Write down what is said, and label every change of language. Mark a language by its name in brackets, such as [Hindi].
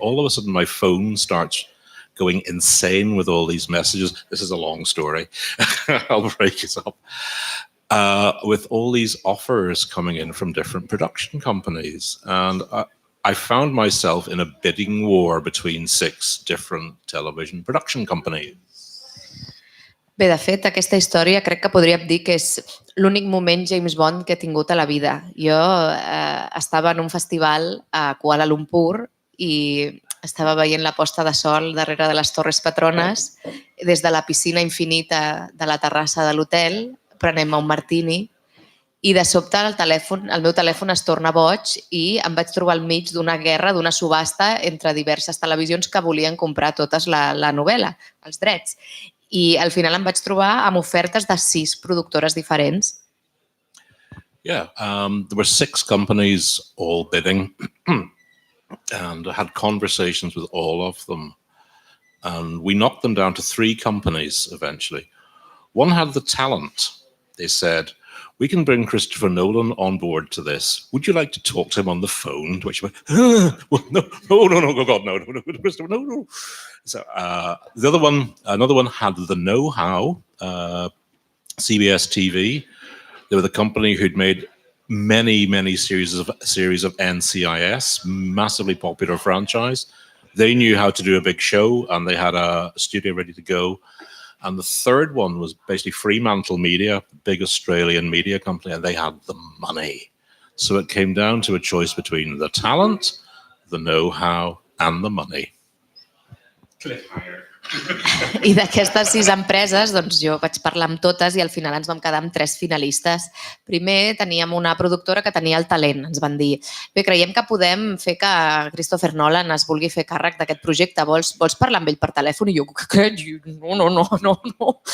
[English] And all of a sudden my phone starts going insane with all these messages. This is a long story. I'll break it up. With all these offers coming in from different production companies. And I found myself in a bidding war between 6 different television production companies. [Catalan] Bé, de fet, aquesta història crec que podríem dir que és l'únic moment James Bond que he tingut a la vida. Jo estava en un festival a Kuala Lumpur i estava veient la posta de sol darrere de les Torres Petrones des de la piscina infinita de la terrassa de l'hotel, prenem un martini i de sobte el meu telèfon es torna boig i em vaig trobar al mig d'una guerra, d'una subhasta entre diverses televisions que volien comprar totes la novel·la, els drets. I al final em vaig trobar amb ofertes de 6 productores diferents. [English] Yeah, there were 6 companies all bidding and I had conversations with all of them. And we knocked them down to 3 companies eventually. One had the talent. They said, we can bring Christopher Nolan on board to this. Would you like to talk to him on the phone? To which I went, no, God, no, Christopher, no. So another one had the know-how, CBS TV. They were the company who'd made many series of NCIS, massively popular franchise. They knew how to do a big show and they had a studio ready to go. And the third one was basically Fremantle Media, big Australian media company, and they had the money. So it came down to a choice between the talent, the know-how, and the money. [Catalan] I d'aquestes 6 empreses, doncs jo vaig parlar amb totes i al final ens vam quedar amb 3 finalistes. Primer teníem una productora que tenia el talent. Ens van dir, bé, creiem que podem fer que Christopher Nolan es vulgui fer càrrec d'aquest projecte. Vols parlar amb ell per telèfon? I jo, què? No.